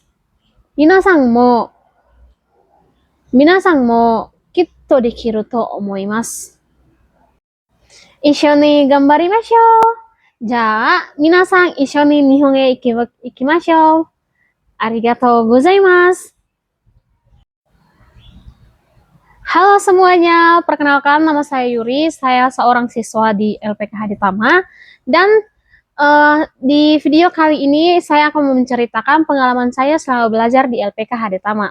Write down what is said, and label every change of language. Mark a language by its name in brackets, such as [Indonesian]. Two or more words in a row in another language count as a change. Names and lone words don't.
[Japanese] 皆さんもきっとできると思います。一緒に頑張りましょう。皆さん一緒に日本へ行きましょう. ありがとうございます. [Indonesian] Halo semuanya, perkenalkan nama saya Yuri. Saya seorang siswa di LPK Haditama. Dan di video kali ini saya akan menceritakan pengalaman saya selama belajar di LPK Haditama.